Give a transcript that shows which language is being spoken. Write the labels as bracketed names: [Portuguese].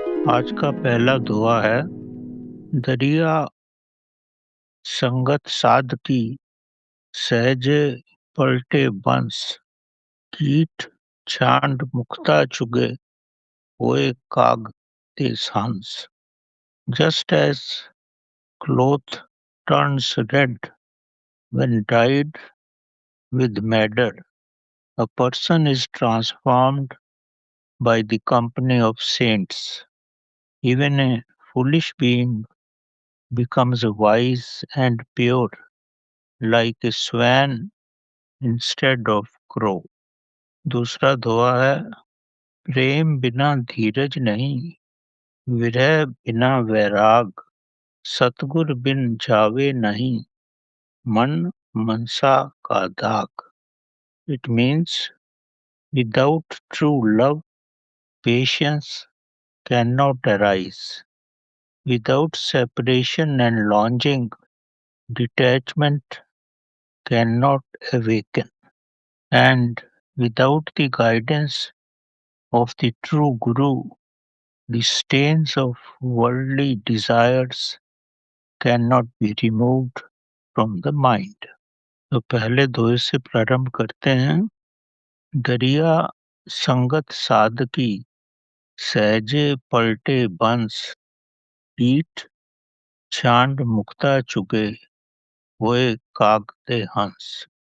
[Hindi] आज का पहला दुआ है, दरिया संगत साध की, सहजे पलटे बंस, कीट छांड मुक्ता चुगे, होए काग ते हंस। [English] Just as cloth turns red when dyed with madder, a person is transformed by the company of saints. Even a foolish being becomes wise and pure, like a swan instead of crow. [Hindi] दूसरा दुआ है, प्रेम बिना धीरज नहीं, विरह बिना वैराग, सतगुर बिन जावे नहीं, मन मनसा का दाग. [English] It means without true love, patience cannot arise. Without separation and longing, detachment cannot awaken. And without the guidance of the true Guru, the stains of worldly desires cannot be removed from the mind. [Hindi] तो पहले दोहे से प्रारंभ करते हैं। दरिया संगत साध की, सहजे पलटे बंस, कीट छांड मुक्ता चुगे, होए कागते हंस।